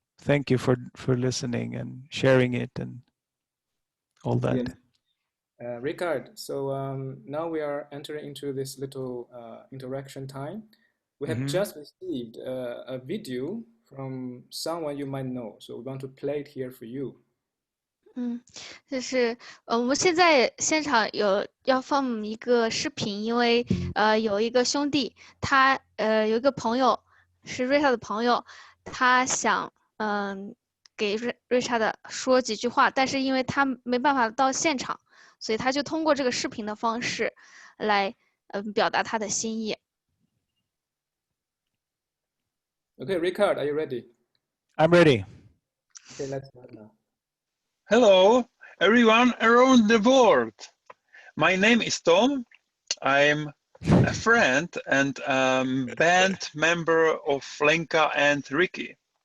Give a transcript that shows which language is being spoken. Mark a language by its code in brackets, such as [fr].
[en] Thank you for listening and sharing it and all that. Yes. Ricard, so now we are entering into this little interaction time. We have just received a video from someone you might know, so we want to play it here for you. [zh] 就是我们现在现场要放一个视频，因为有一个兄弟，他有一个朋友是瑞莎的朋友，他想给瑞莎的说几句话，但是因为他没办法到现场，所以他就通过这个视频的方式来表达他的心意。 [en] Okay, Ricard, are you ready? I'm ready. Okay, let's start now. Hello, everyone around the world. My name is Tom. I'm a friend and band member of Lenka and Ricky.